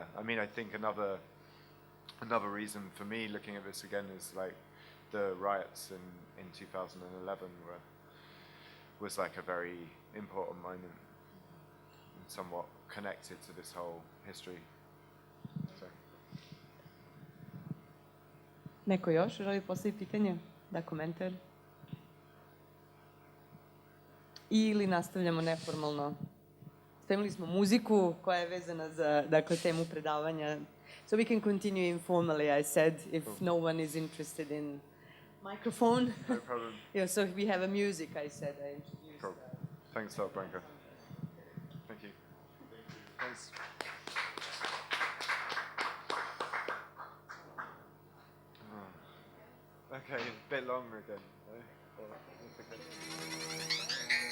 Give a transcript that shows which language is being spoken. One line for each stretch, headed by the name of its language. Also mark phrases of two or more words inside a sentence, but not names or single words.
English: I mean, I think another reason for me looking at this again is like the riots in 2011 was like a very important moment and somewhat connected to this whole history. So.
Serbian: Neko još želi postaviti pitanje? Da, komentar? Ili nastavljamo neformalno? Spremili smo muziku koja je vezana za, dakle, temu predavanja.
English: So we can continue informally, I said, if no one is interested in microphone. No problem. Yeah, so we have a music, I said. I introduced. Cool. Thanks, Branka. Thank you. Thanks. Okay, a bit longer again.